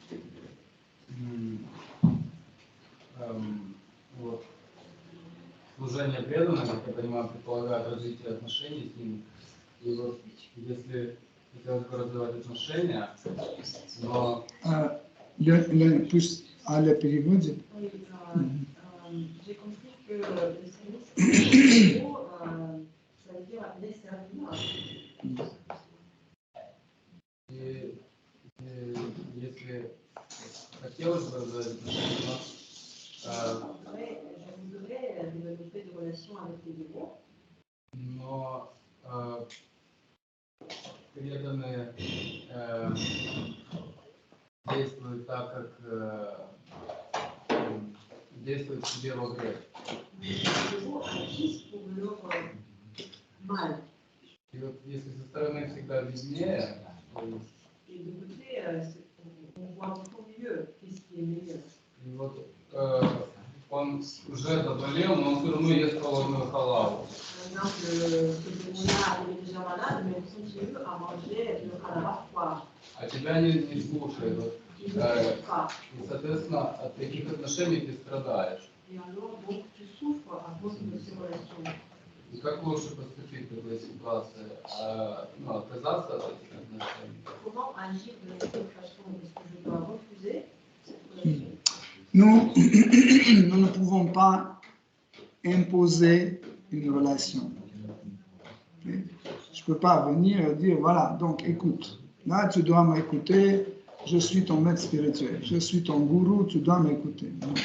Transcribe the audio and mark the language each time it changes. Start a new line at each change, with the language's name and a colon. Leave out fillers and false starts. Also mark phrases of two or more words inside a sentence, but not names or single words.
Russian: Вот. Служение преданным, как я понимаю, предполагает развитие отношений с ним. И вот если хотелось бы развивать отношения, но... Аля переводит.
French: J'ai compris que le service, ça veut dire les services.
Russian: И если хотелось бы развивать отношения,
French: Je voudrais développer des relations avec les dévots.
Russian: но преданные действуют так, как действуют себе во вред.
French: Les dévots agissent pour leur mal.
Russian: И вот если со стороны всегда виднее,
French: Et de côté, on voit encore mieux qu'est-ce qui est meilleur.
Russian: и вот он уже заболел, но он все равно ест холодную халаву.
French: Par exemple, ce démon-là, il est déjà malade, mais il continue à manger le halava froid.
Russian: А тебя не слушает. Вот.
French: Il ne t'écoute pas.
Russian: И, соответственно, от таких отношений ты страдаешь.
French: Et alors, donc, tu souffres à cause de ces relations.
Russian: И как лучше поступить в такой ситуации? Отказаться от этих отношений?
French: Comment agir de cette façon? Est-ce que je dois refuser cette relation? Nous ne pouvons pas imposer une relation. Okay? Je ne peux pas venir et dire, voilà, donc écoute, là tu dois m'écouter, je suis ton maître spirituel, je suis ton gourou, tu dois m'écouter.